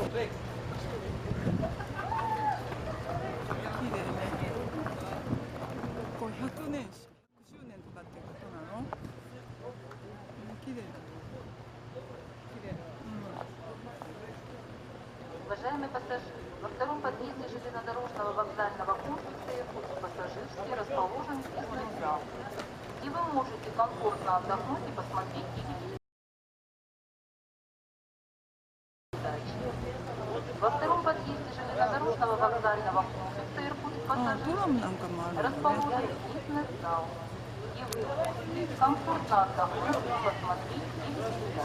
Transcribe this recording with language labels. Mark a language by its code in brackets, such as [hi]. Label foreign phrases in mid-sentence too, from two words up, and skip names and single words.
[ja] 綺麗ね。こう100年、100周年とかってことなの？綺麗だ。綺麗。 [ru] Уважаемые пассажиры, во втором подъезде железнодорожного вокзального комплекса Иркутск пассажирский расположен бизнес-зал, где вы можете комфортно отдохнуть и посмотреть телевизор. Во втором подъезде железнодорожного вокзального комплекса Иркутск пассажирский расположен бизнес-зал, где вы можете комфортно отдохнуть и посмотреть телевизор.